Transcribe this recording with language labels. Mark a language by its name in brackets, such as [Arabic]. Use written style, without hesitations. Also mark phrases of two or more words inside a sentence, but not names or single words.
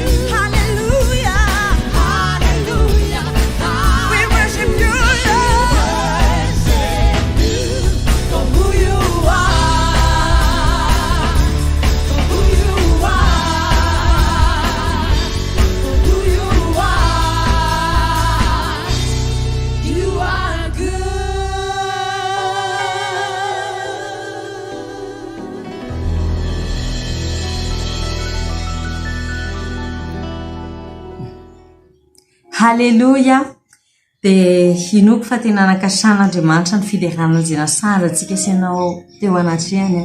[English] Hallelujah, hallelujah, we worship you, Lord. We worship you for who you are, for who you are, for who you are. You are good. Halleluja. [Malagasy] Dia hinoko fa tena nankasan'Andriamanitra ny fiderana izay nasara antsika sy ianao teo anatrehany.